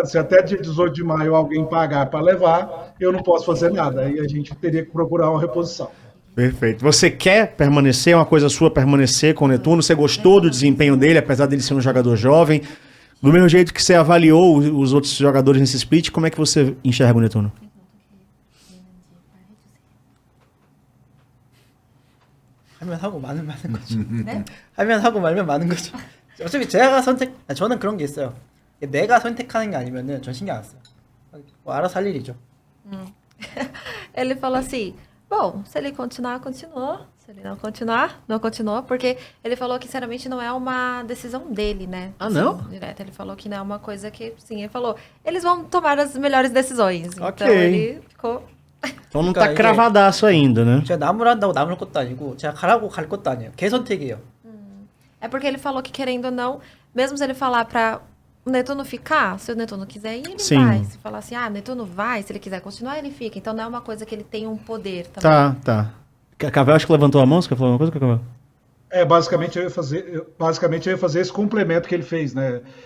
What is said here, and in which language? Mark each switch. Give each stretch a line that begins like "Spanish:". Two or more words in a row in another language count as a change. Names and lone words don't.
Portuguese: Se até dia 18 de maio alguém pagar para levar, eu não posso fazer nada. Aí a gente teria que procurar uma reposição. Perfeito. Você quer permanecer, é uma coisa sua permanecer com o Netuno? Você gostou do desempenho dele, apesar dele ser um jogador jovem? Do mesmo jeito que você avaliou os outros jogadores nesse split, como é que você enxerga o Netuno?
Korean: 하면 하고 말면 많은 거죠. 네? 하면 하고 말면 많은 거죠. 어차피 제가 저는 그런 게 있어요. 내가 선택하는 게 아니면은 전 신경 안 써요. 뭐 알아서 할 일이죠.
Portuguese: Ele falou assim, bom, se ele continuar, continuou. Se ele não continuar, não continuou. Porque ele falou que, sinceramente, não é uma decisão dele, né? Ah, não? Direto. Ele falou que não é uma coisa que, sim, ele falou, eles vão tomar as melhores decisões. Ok. Então ele ficou... Então não tá cravadaço ainda, né?
Korean: 제가 나무를 한다고 나물 것도 아니고 제가 가라고 갈 것도 아니에요. 걔 선택이에요.
Portuguese: É porque ele falou que, querendo ou não, mesmo se ele falar pra o Netuno ficar, se o Netuno quiser ir, ele Sim. vai. Se falar assim, o Netuno vai, se ele quiser continuar, ele fica. Então não é uma coisa que ele tem um poder também. Tá. Cacavel acho que levantou a mão, você quer falar uma coisa, Cacavel? Basicamente eu ia fazer esse complemento que ele fez, né?